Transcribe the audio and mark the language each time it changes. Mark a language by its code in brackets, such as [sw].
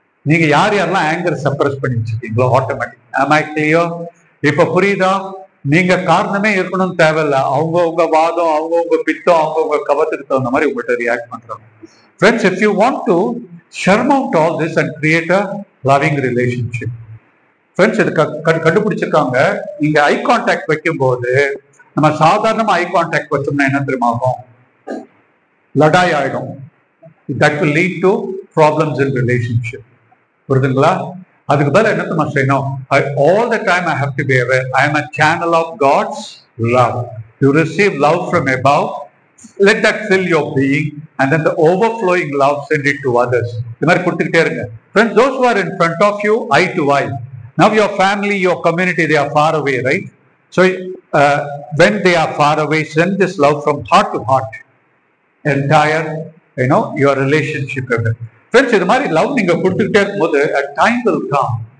[ta] நீங்க யார் யாரெல்லாம் ஆங்கர் சப்ரஸ் பண்ணி வச்சிருக்கீங்களோ ஆட்டோமேட்டிக். [en] am I clear? [ta] இப்ப புரியுதா? நீங்க காரணமே இருக்கணும்னு தேவையில்ல, அவங்கவுங்க வாதம், அவங்கவுங்க பித்தம், அவங்கவுங்க கபத்துக்கு தகுந்த மாதிரி உங்கள்கிட்ட ரியாக்ட் பண்றாங்க. [en] Friends, if you want to surmount all this and create a loving relationship, [ta] friends, இது கண்டுபிடிச்சிருக்காங்க. நீங்க ஐ கான்டாக்ட் வைக்கும் போது, நம்ம சாதாரணமா ஐ கான்டாக்ட் வச்சோம்னா என்ன தெரியுமா ஆகும், லடாய் ஆயிடும். [en] That will lead to problems in relationship. [ta] புரியுதுங்களா? அதுக்கு பதில் என்ன தெரியுமா செய்யணும், [en] All the time I have to be aware, I am a channel of God's love. You receive love from above, let that fill your being, and then the overflowing love send it to others. [ta] இது மாதிரி கொடுத்துக்கிட்டே இருங்க. [en] Friends, those who are in front of you, eye to eye. Now your family, your community, they are far away, right? So when they are far away, send this love from heart to heart, entire, your relationship. [ta] Friends, இது மாதிரி love நீங்க கொடுத்துக்கிட்டே இருக்கும்போது [en] a time will come.